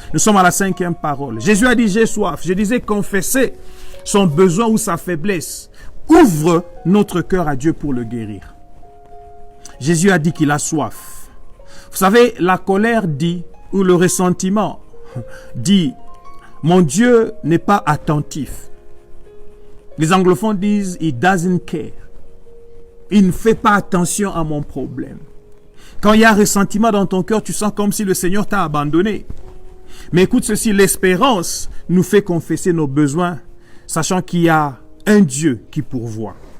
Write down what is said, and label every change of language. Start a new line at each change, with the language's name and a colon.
French: Nous sommes à la 5e parole. Jésus a dit, j'ai soif. Je disais, confesser son besoin ou sa faiblesse. Ouvre notre cœur à Dieu pour le guérir. Jésus a dit qu'il a soif. Vous savez, la colère dit, ou le ressentiment dit, mon Dieu n'est pas attentif. Les anglophones disent,
English: he doesn't care.
French: Il ne fait pas attention à mon problème. Quand il y a un ressentiment dans ton cœur, tu sens comme si le Seigneur t'a abandonné. Mais écoute ceci, l'espérance nous fait confesser nos besoins, sachant qu'il y a un Dieu qui pourvoit.